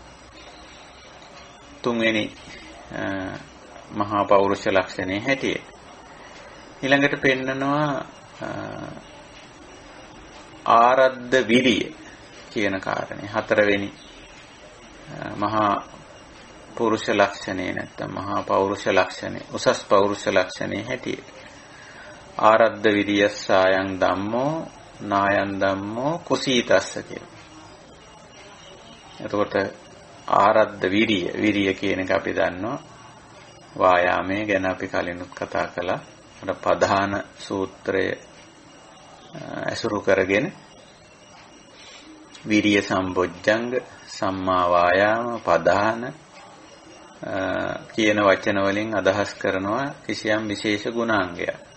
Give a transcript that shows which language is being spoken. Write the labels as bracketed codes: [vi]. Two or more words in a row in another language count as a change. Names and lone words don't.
[si] තුන්වෙනි මහා පෞරුෂ ලක්ෂණේ හැටියට ඊළඟට පෙන්නනවා [pi] ආරද්ධ විරිය [si] කියන කාරණේ. හතරවෙනි මහා පුරුෂ ලක්ෂණේ නැත්නම් මහා පෞරුෂ ලක්ෂණේ උසස් පෞරුෂ ලක්ෂණේ හැටියට [pi] ආරද්ධ විරියස්සායන් ධම්මෝ නායන් ධම්මෝ කුසීතස්ස [si] කියලා. එතකොට [pi] ආරද්ධ විරිය [si] කියන එක අපි දන්නවා වායාමයේ ගැන අපි කලිනුත් කතා කළා. අර ප්‍රධාන සූත්‍රය ඇසුරු කරගෙන [pi] විරිය සම්බොජ්ජංග සම්මා වායාම [si] ප්‍රධාන කියන වචන වලින් අදහස් කරනවා කිසියම් විශේෂ ගුණාංගයක්.